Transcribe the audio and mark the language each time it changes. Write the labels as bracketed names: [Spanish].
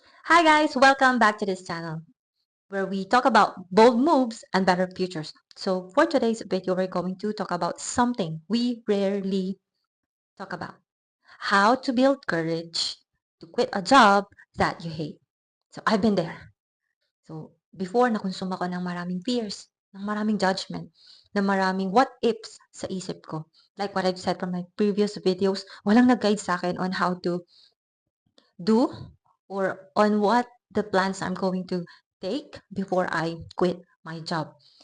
[English] Hi guys, welcome back to this channel where we talk about bold moves and better futures. So for today's video, we're going to talk about something we rarely talk about. How to build courage to quit a job that you hate. So I've been there. So before, [Filipino] nakonsume ako ng maraming fears, ng maraming judgment, ng maraming what ifs sa isip ko. [English] Like what I've said from my previous videos, [Filipino] walang nag-guide sa akin [English] on how to do or on what the plans I'm going to take before I quit my job.